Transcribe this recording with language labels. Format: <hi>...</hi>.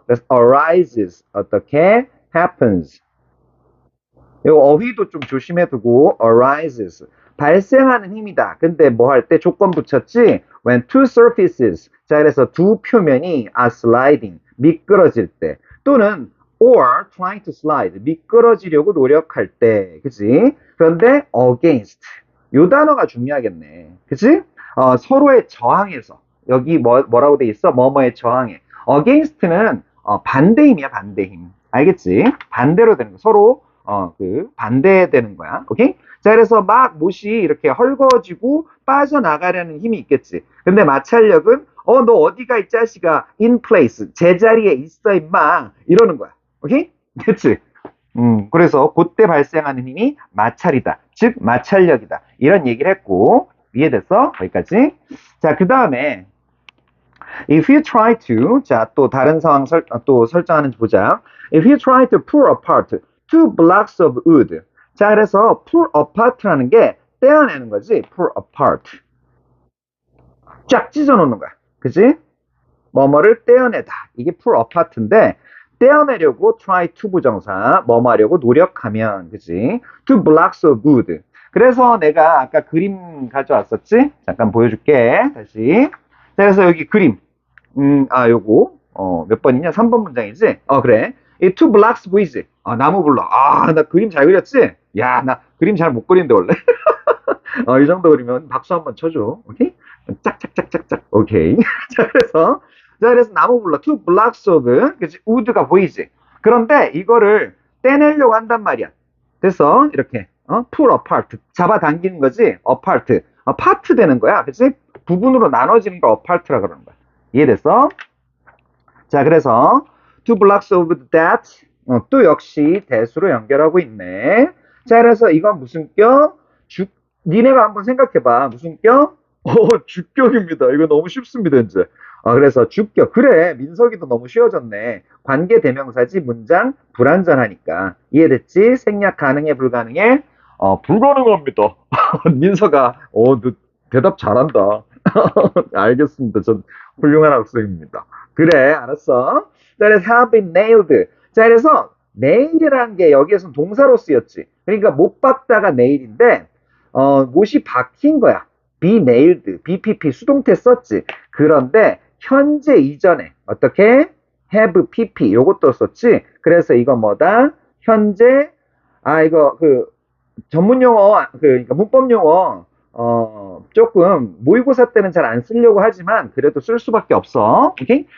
<ko>그래서 arises 어떻게?</ko> <en>happens.</en> <ko>이 어휘도 좀 조심해 두고 arises 발생하는 힘이다. 근데 뭐 할 때 조건 붙였지?</ko> <en>When two surfaces.</en> <ko>자, 그래서 두 표면이</ko> <en>are sliding.</en> <ko>미끄러질 때. 또는</ko> <en>or trying to slide.</en> <ko>미끄러지려고 노력할 때. 그치? 그런데 against. 요 단어가 중요하겠네. 그치? 서로에 저항해서. 여기 뭐라고 돼 있어? 뭐뭐에 저항해. against는 반대힘이야, 반대힘. 알겠지? 반대로 되는 거. 서로 반대되는 거야. 오케이? 자, 그래서 막 못이 이렇게 헐거워지고 빠져나가려는 힘이 있겠지. 근데 마찰력은 너 어디가 이 자식아?</ko> <en>in place.</en> <ko>제자리에 있어 임마. 이러는 거야. 오케이? 그치? 그래서 그때 발생하는 힘이 마찰이다. 즉 마찰력이다. 이런 얘기를 했고 이해됐어? 거기까지. 자, 그 다음에</ko> <en>If you try to,</en> <ko>자, 또 다른 상황 또 설정하는지 보자.</ko> <en>If you try to pull apart two blocks of wood.</en> <ko>자, 그래서 pull apart라는 게 떼어내는 거지. pull apart. 쫙 찢어놓는 거야. 그지? 뭐뭐를 떼어내다. 이게 pull apart인데, 떼어내려고 try to 부정사, 뭐뭐 하려고 노력하면, 그지?</ko> <en>two blocks of wood.</en> <ko>그래서 내가 아까 그림 가져왔었지? 잠깐 보여줄게. 다시. 자, 그래서 여기 그림. 요거. 몇 번이냐? 3번 문장이지? 그래. 이 two blocks 보이지? 나무 블럭. 나 그림 잘 그렸지? 야, 나 그림 잘 못 그리는데, 원래. 이 정도 그리면 박수 한번 쳐줘. 오케이? 짝짝짝짝짝. 오케이. 자, 그래서 나무 블럭,</ko> <en>two blocks of,</en> <ko>그치? wood가 보이지? 그런데 이거를 떼내려고 한단 말이야. 그래서 이렇게, pull apart. 잡아당기는 거지? apart. part 되는 거야. 그치? 부분으로 나눠지는 걸 apart라 그러는 거야. 이해됐어?</ko> <en>자, 그래서 two blocks of that.</en> <ko>또 역시 대수로 연결하고 있네. 자, 그래서 이건 무슨 격? 니네가 한번 생각해봐. 무슨 격? 주격입니다. 이거 너무 쉽습니다, 이제. 그래서 주격. 그래, 민석이도 너무 쉬워졌네. 관계대명사지 문장 불완전하니까. 이해됐지? 생략 가능해, 불가능해? 불가능합니다. 민석아, 너 대답 잘한다. 알겠습니다. 전 훌륭한 학생입니다. 그래, 알았어.</ko> <en>자, 그래서 have been nailed.</en> <ko>자, 그래서 nail이라는 게 여기에서는 동사로 쓰였지. 그러니까 못 박다가 nail인데, 못이 박힌 거야. be nailed, BPP 수동태 썼지. 그런데 현재 이전에 어떻게? have PP 요것도 썼지. 그래서 이거 뭐다? 현재 이거 그 전문 용어 그러니까 문법 용어 조금 모의고사 때는 잘 안 쓰려고 하지만 그래도 쓸 수밖에 없어. 오케이?</ko>